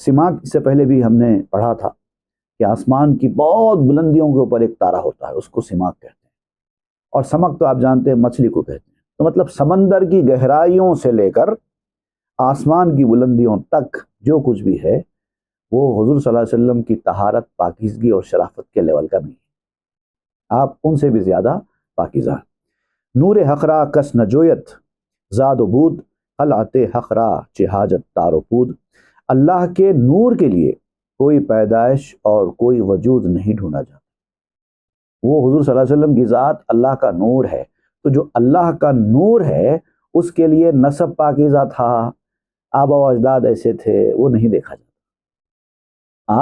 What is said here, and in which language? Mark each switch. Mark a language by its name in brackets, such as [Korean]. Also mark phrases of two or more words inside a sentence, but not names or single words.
[Urdu] سماک سے پہلے بھی ہم نے پڑھا تھا کہ آسمان کی بہت بلندیوں کے اوپر ایک تارا ہوتا ہے، اس کو سماک کہتے ہیں، اور سمک تو آپ جانتے ہیں مچھلی کو کہتے ہیں۔ تو مطلب سمندر کی گہرائیوں سے لے کر آسمان کی بلندیوں تک جو کچھ بھی ہے وہ حضور صلی اللہ علیہ وسلم کی طہارت، پاکیزگی اور شرافت کے لیول کا نہیں ہے، آپ ان سے بھی زیادہ پاکیزہ ہیں۔ [Persian] نور حقرا کس نجویت زاد و بود، خلعت حقرا چہ حاجت تار و پود۔ [Urdu] اللہ کے نور کے لیے کوئی پیدائش اور کوئی وجود نہیں ڈھونڈا جاتا۔ وہ حضور صلی اللہ علیہ وسلم کی ذات اللہ کا نور ہے، تو جو اللہ کا نور ہے اس کے لیے نسب پاکیزہ تھا، آبا و اجداد ایسے تھے، وہ نہیں دیکھا جاتا۔